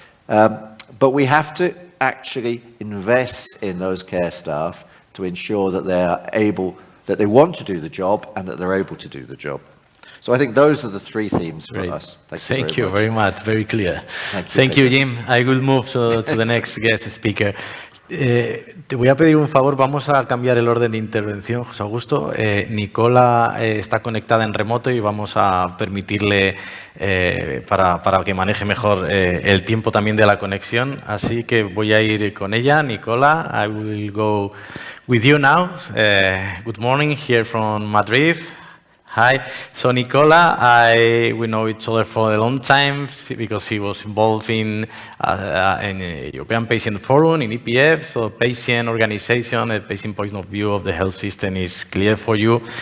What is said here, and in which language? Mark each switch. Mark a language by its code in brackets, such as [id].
[en] But we have to actually invest in those care staff to ensure that they are able, that they want to do the job and that they're able to do the job. So I think those are the three themes for us. Thank you very much. Very clear. Thank you, Jim. I will move to the next guest speaker. [es] Te voy a pedir un favor, vamos a cambiar el orden de intervención, José Augusto. Nicola está conectada en remoto y vamos a permitirle para que maneje mejor el tiempo también de la conexión. Así que voy a ir con ella. [en] Nicola, I will go with you now. Good morning here from Madrid. Hi. So Nicola, we know each other for a long time because he was involved in European Patient Forum, in EPF, so patient organization, a patient point of view of the health system is clear for you.